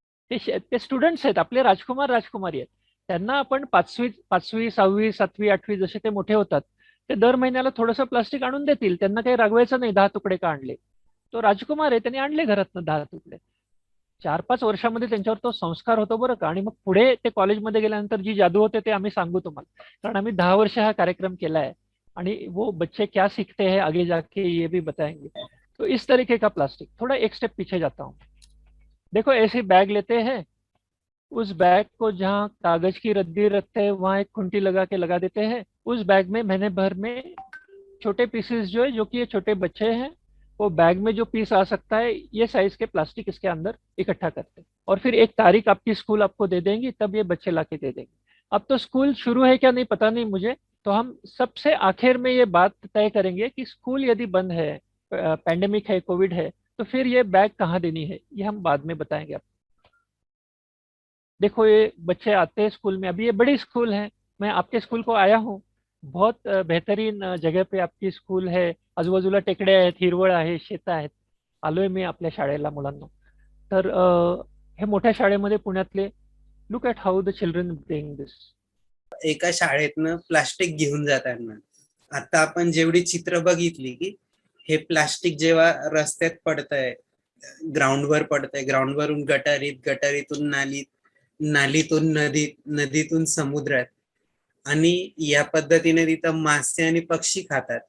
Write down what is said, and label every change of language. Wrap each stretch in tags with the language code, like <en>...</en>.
<mr>ते स्टुडंट्स आहेत, आपले राजकुमार राजकुमारी आहेत. त्यांना आपण पाचवी 6वी 7वी 8वी जसे ते मोठे होतात, ते दर महिन्याला थोडंसं प्लास्टिक आणून देतील. त्यांना काही रागवायचं नाही 10 तुकडे का आणले. तो राजकुमार आहे, त्यांनी आणले घरातनं 10 तुकडे. 4-5 वर्षामध्ये त्यांच्यावर तो संस्कार होतो बरं का. आणि मग पुढे ते कॉलेजमध्ये गेल्यानंतर जी जादू होते ते आम्ही सांगू तुम्हाला, कारण आम्ही 10 वर्ष हा कार्यक्रम केला</mr> <hi>है. आणि वो बच्चे क्या सीखते हैं आगे जाके ये भी बताएंगे. तो इस तरीके का प्लास्टिक. थोड़ा एक स्टेप पीछे जाता हूँ. देखो ऐसी बैग लेते हैं, उस बैग को जहाँ कागज की रद्दी रखते हैं वहां एक खूंटी लगा के लगा देते हैं. उस बैग में महीने भर में छोटे पीसेस जो है, जो कि ये छोटे बच्चे हैं, वो बैग में जो पीस आ सकता है ये साइज के प्लास्टिक इसके अंदर इकट्ठा करते हैं. और फिर एक तारीख आपकी स्कूल आपको दे देंगी, तब ये बच्चे लाके दे देंगे. अब तो स्कूल शुरू है क्या नहीं पता नहीं मुझे, तो हम सबसे आखिर में ये बात तय करेंगे कि स्कूल यदि बंद है, पैंडेमिक है, कोविड है, तो फिर ये बैग कहाँ देनी है ये हम बाद में बताएंगे आपको. देखो ये बच्चे आते हैं स्कूल में. अभी ये बड़ी स्कूल है, मैं आपके स्कूल को आया हूँ. बहुत बेहतरीन जगह पे आपकी स्कूल है.</hi> <mr>आजूबाजूला टेकड्या आहेत, हिरवळ आहे, शेत आहेत. आलोय मी आपल्या शाळेला मुलांना. तर हे मोठ्या शाळेमध्ये पुण्यातले,</mr> <en>Look at how the children bring this.</en> <mr>एका शाळेतनं प्लास्टिक घेऊन जाताना आता आपण जेवढी चित्र बघितली की हे प्लास्टिक जेव्हा रस्त्यात पडतंय, ग्राउंडवर पडतंय, ग्राउंडवरून गटारीत, गटारीतून नालीत, नालीतून नदीत, नदीतून समुद्रात, आणि या पद्धतीने तिथं मासे आणि पक्षी खातात.</mr>